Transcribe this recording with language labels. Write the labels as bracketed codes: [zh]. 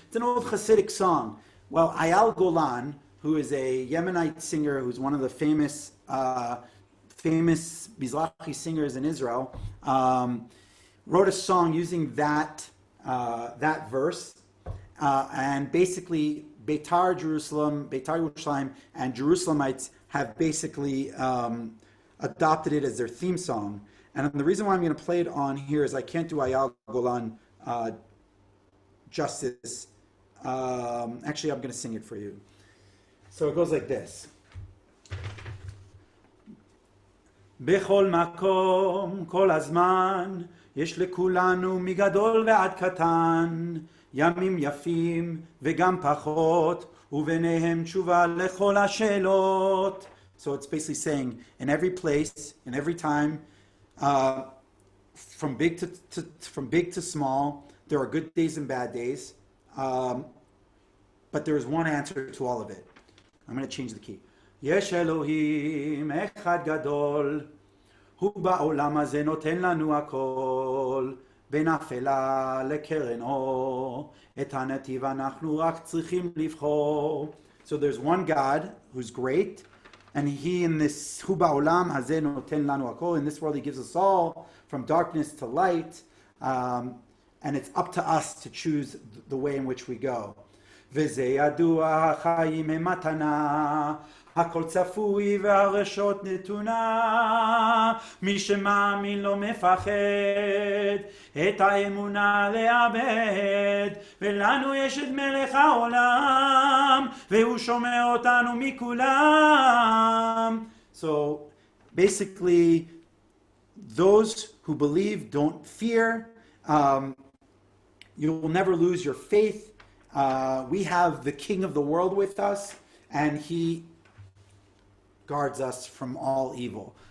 [en] It's an old Hasidic song. Well, Ayal Golan, who is a Yemenite singer, who's one of the famous Mizrahi singers in Israel, wrote a song using that verse, and basically Beitar Yerushalayim, and Jerusalemites have basically adopted it as their theme song. And the reason why I'm going to play it on here is I can't do Ayal Golan justice. Actually, I'm going to sing it for you. So it goes like this. [he] בכל מקום, כל הזמן, יש לכולנו מגדול ועד קטן, ימים יפים וגם פחות, וביניהם תשובה לכל השאלות. [en] So it's basically saying, in every place, in every time, from big to small, there are good days and bad days, but there is one answer to all of it. I'm going to change the key. [he] יש אלוהים אחד גדול, הוא בעולם הזה נותן לנו הכל, בין אפלה לקרן אור, את הנתיב אנחנו רק צריכים לבחור. [en] So there's one God who's great, and he in this, [he] הוא בעולם הזה נותן לנו הכל, [en] in this world he gives us all, from darkness to light, and it's up to us to choose the way in which we go. [he] וזה ידוע, החיים הם מתנה, הכל צפוי והרשות נתונה, מי שמאמין לא מפחד, את האמונה לאבד, ולנו יש את מלך העולם, והוא שומע אותנו מכולם. [en] So basically, those who believe don't fear. You will never lose your faith. We have the King of the world with us, and he guards us from all evil.